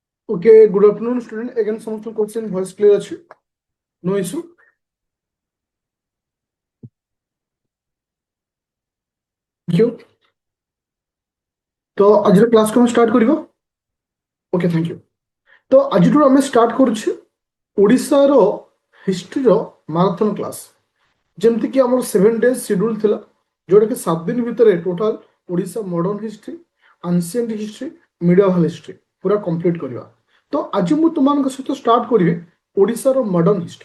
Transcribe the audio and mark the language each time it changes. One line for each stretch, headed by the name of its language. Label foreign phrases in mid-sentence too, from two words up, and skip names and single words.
English: Okay, good afternoon, student. Again, some of the question voice clear আছে? No issue. Thank you.
Bangla: তো আজকের ক্লাস কোন স্টার্ট করিব?
English: Okay, thank you.
Odia: তো আজଠୁ ଆମେ ଷ୍ଟାର୍ଟ କରୁଛେ ଓଡ଼ିଶାର ହିଷ୍ଟ୍ରିର
English: marathon class.
Odia: ଯେମିତିକି ଆମର
English: 7 days
Odia: ସିଡ୍ୟୁଲ୍ ଥିଲା, ଯୋଉଟାକି 7 ଦିନ ଭିତରେ ଟୋଟାଲ ଓଡ଼ିଶା
English: modern history, ancient history, medieval history
Odia: ପୁରା କମ୍ପ୍ଲିଟ୍ କରିବା। ତ ଆଜି ମୁଁ ତୁମମାନଙ୍କ ସହିତ ଷ୍ଟାର୍ଟ କରିବି ଓଡ଼ିଶାର
English: modern history.